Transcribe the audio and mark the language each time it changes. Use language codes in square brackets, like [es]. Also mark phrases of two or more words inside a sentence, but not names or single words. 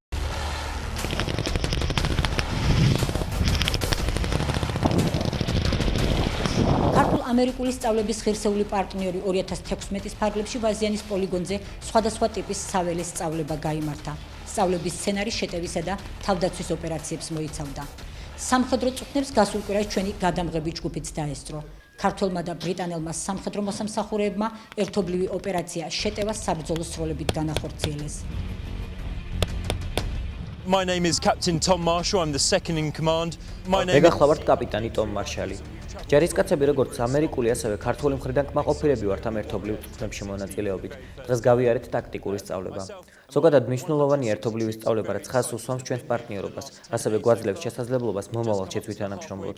[ka] ამერიკული სწავლების ღირსეული პარტნიორი 2016 ფარგლებში ვაზიანის პოლიგონზე სხვადასხვა ტიპის საველეს სწავლება გაიმართა. სწავლების სცენარი შეტევისა და თავდაცვის ოპერაციებს მოიცავდა. სამხედრო წვრთნებს გასულ კვირაში ჩვენი გადამღები ჯგუფიც დაესწრო. ქართველმა და ბრიტანელმა სამხედრო მოსამსახურეებმა ერთობლივი ოპერაცია შეტევა საბრძოლო სროლებით განახორციელეს. [en] My name is Captain Tom Marshall. I'm the second in command. My name [ka] მეგახლავართ კაპიტანი ტომ მარშალი. ჯარისკაცები როგორც ამერიკული, ასევე ქართული მხრიდან კმაყოფილები ვართ ამ ერთობლივ წვრთნებში მონაწილეობით. დღეს გავიარეთ ტაქტიკური სწავლება. ზოგადად მნიშვნელოვანი ერთობლივი სწავლება, რაც ხაზს უსვამს ჩვენს პარტნიორობას, ასევე გვაძლევს შესაძლებლობას მომავალში თვითთანამშრომლოთ.